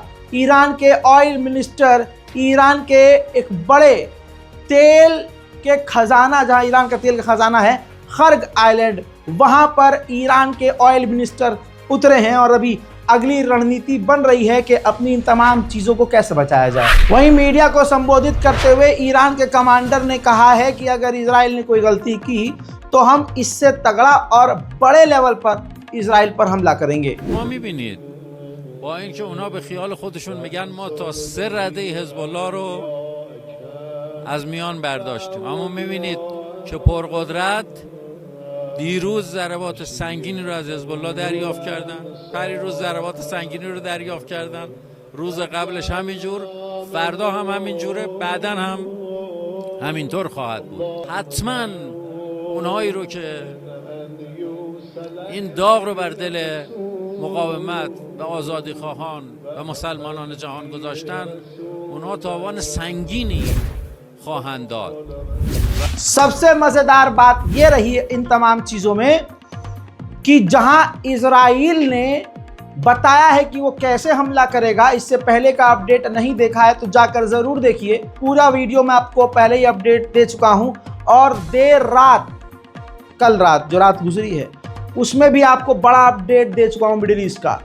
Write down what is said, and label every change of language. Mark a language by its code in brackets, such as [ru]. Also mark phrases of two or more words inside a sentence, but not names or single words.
[hi] ईरान के [en] oil minister, [hi] ईरान के एक बड़े तेल के खजाना, जहां ईरान का तेल का खजाना है, खर्ग आइलैंड, वहां पर ईरान के [en] oil minister [hi] उतरे हैं और अभी अगली रणनीति बन रही है कि अपनी इन तमाम चीज़ों को कैसे बचाया जाए। वहीं मीडिया को संबोधित करते हुए ईरान के कमांडर ने कहा है कि अगर इजराइल ने कोई गलती की तो हम इससे तगड़ा और बड़े लेवल पर इजराइल पर हमला करेंगे। [fa] ما می‌بینید با اینکه اونا به خیال خودشون میگن ما تا 3 رده حزب الله رو از میان برداشتیم، اما می‌بینید که پرقدرت دیروز ضربات سنگینی رو از حزب الله دریافت کردن، پریروز ضربات سنگینی رو دریافت کردن، روز قبلش همینجور، فردا هم همینجوره، بعداً هم همینطور خواهد بود. حتما اونهایی رو که این داغ رو بر دل مقاومت و آزادی خواهان و مسلمانان جهان گذاشتن، اونها تاوان سنگینی خواهند داد. [hi] सबसे मजेदार बात यह रही है इन तमाम चीजों में कि जहां इजराइल ने बताया है कि वो कैसे हमला करेगा, इससे पहले का अपडेट नहीं देखा है तो जाकर जरूर देखिए। पूरा वीडियो मैं आपको पहले ही अपडेट दे चुका हूं और देर रात, कल रात जो रात गुजरी है उसमें भी आपको बड़ा अपडेट दे चुका हूं मिडिल ईस्ट का।